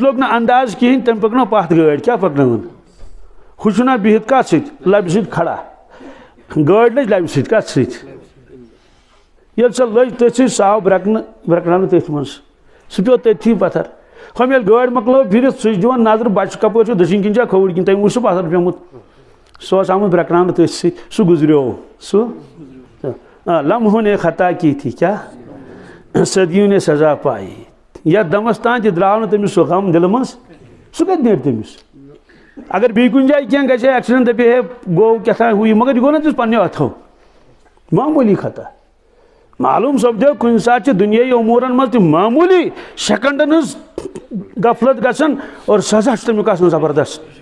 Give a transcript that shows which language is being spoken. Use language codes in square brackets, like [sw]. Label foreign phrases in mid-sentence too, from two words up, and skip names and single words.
[ks] لوٚگ نہٕ انداز کِہیٖنۍ تٔمۍ پٔکنٲو پتھ گٲڑۍ کیٛاہ پٔکنٲوٕن ہُہ چھُنا بِہِتھ کتھ سۭتۍ لبہِ سۭتۍ کھڑا گٲڑۍ لٔج لبہِ سۭتۍ کتھ سۭتۍ ییٚلہِ سۄ لٔج تٔتھۍ سۭتۍ سُہ آو برٛکناونہٕ تٔتھۍ منٛز سُہ پیوٚو تٔتھی پتھر ہُم ییٚلہِ گٲڑۍ مۄکلٲو پھِرِتھ سُہ چھُ دِوان نظر بچہ کپٲرۍ چھُ دٔچھِنۍ کِنۍ چھا کھووُر کِنۍ تٔمۍ وٕچھ سُہ پتھر پیوٚمُت سُہ اوس آمُت برٛکناونہٕ تٔتھۍ سۭتۍ سُہ گُزریو سُہ [ur] لمحوں نے خطا کی تھی [ks] کیا [ur] صدیوں نے سزا پائی [ks] یتھ دمس تان تہِ درٛاو نہٕ تٔمِس سُہ غم دِلہٕ منٛز سُہ کتہِ نیرِ تٔمِس اگر بیٚیہِ کُنہِ جایہِ کینٛہہ گژھِ ہے ایکسیڈنٹ دپہِ ہے گوٚو کیٛاہ تھام ہُہ یہِ مگر یہِ گوٚو نا تٔمِس پننیو اتھو معموٗلی خطا معلوم سپدیو کُنہِ ساتہٕ چھِ دُنیٲیی اموٗرن منٛز تہِ معموٗلی سیکنڈن ہٕنٛز غفلت گژھان اور سزا چھُ تمیُک آسان زبردست